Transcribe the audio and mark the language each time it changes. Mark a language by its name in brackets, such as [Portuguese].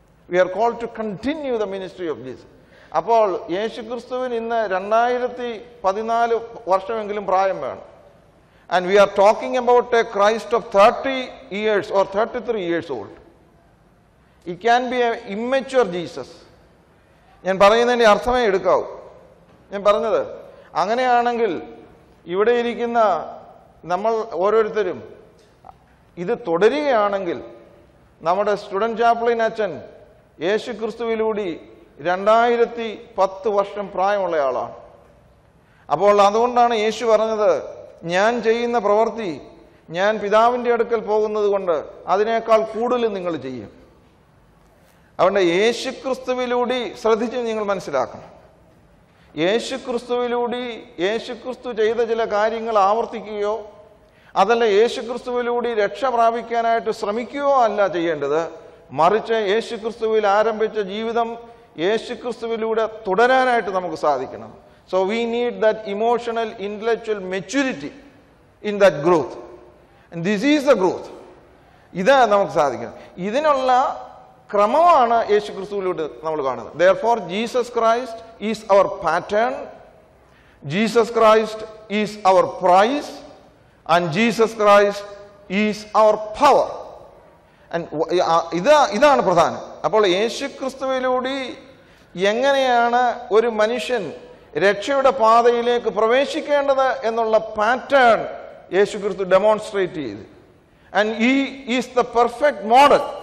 [English] We are called to continue the ministry of Jesus. [Malayalam] അപ്പോൾ യേശു ക്രിസ്തുവിന് ഇന്ന് 2014 വർഷമെങ്കിലും പ്രായം വേണം. [English] And we are talking about a Christ of 30 years or 33 years old. He can be an immature Jesus. [Malayalam] ഞാൻ പറയുന്നതിൻ്റെ അർത്ഥമേ എടുക്കാവൂ. ഞാൻ പറഞ്ഞത് അങ്ങനെയാണെങ്കിൽ ഇവിടെ ഇരിക്കുന്ന നമ്മൾ ഓരോരുത്തരും ഇത് തുടരുകയാണെങ്കിൽ നമ്മുടെ സ്റ്റുഡൻറ് ചാപ്ലിൻ അച്ഛൻ യേശു ക്രിസ്തുവിലൂടെ 2010 വർഷം പ്രായമുള്ള ആളാണ്. അപ്പോൾ അതുകൊണ്ടാണ് യേശു പറഞ്ഞത്, ഞാൻ ചെയ്യുന്ന പ്രവൃത്തി ഞാൻ പിതാവിൻ്റെ അടുക്കൽ പോകുന്നത് കൊണ്ട് അതിനേക്കാൾ കൂടുതൽ നിങ്ങൾ ചെയ്യും. അതുകൊണ്ട് യേശു ക്രിസ്തുവിലൂടെ ശ്രദ്ധിച്ച് നിങ്ങൾ മനസ്സിലാക്കണം. യേശു ക്രിസ്തുവിലൂടെ യേശു ക്രിസ്തു ചെയ്ത ചില കാര്യങ്ങൾ ആവർത്തിക്കുകയോ അതല്ല യേശു ക്രിസ്തുവിലൂടെ രക്ഷ പ്രാപിക്കാനായിട്ട് ശ്രമിക്കുകയോ അല്ല ചെയ്യേണ്ടത്. മറിച്ച് യേശു ക്രിസ്തുവിൽ ആരംഭിച്ച ജീവിതം യേശു ക്രിസ്തുവിലൂടെ തുടരാനായിട്ട് നമുക്ക് സാധിക്കണം. [English] So we need that emotional intellectual maturity in that growth. This is the growth. [Malayalam] ഇത് നമുക്ക് സാധിക്കണം. ഇതിനുള്ള ക്രമമാണ് യേശു ക്രിസ്തുവിലൂടെ നമ്മൾ കാണുന്നത്. [English] Therefore Jesus Christ is our pattern, Jesus Christ is our prize, and Jesus Christ is our power. [Malayalam] And ഇതാണ് പ്രധാനം. അപ്പോൾ യേശു ക്രിസ്തുവിലൂടെ എങ്ങനെയാണ് ഒരു മനുഷ്യൻ രക്ഷയുടെ പാതയിലേക്ക് പ്രവേശിക്കേണ്ടത് എന്നുള്ള പാറ്റേൺ യേശു ക്രിസ്തു ഡെമോൺസ്ട്രേറ്റ് ചെയ്തു. [English] And he is the perfect model.